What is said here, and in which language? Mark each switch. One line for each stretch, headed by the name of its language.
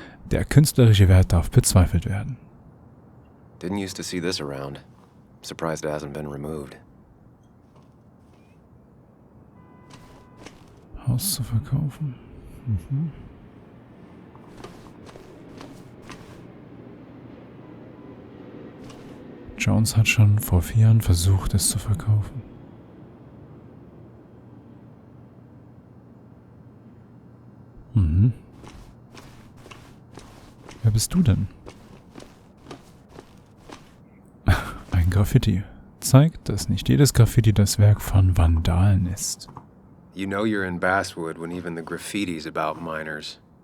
German: Der künstlerische Wert darf bezweifelt werden.
English: Didn't used to see this around. Surprised it hasn't been removed.
German: Haus zu verkaufen. Jones hat schon vor 4 Jahren versucht, es zu verkaufen. Wer bist du denn? Ein Graffiti. Zeigt, dass nicht jedes Graffiti das Werk von Vandalen ist.
English: You know you're in Basswood when even the graffiti's about miners.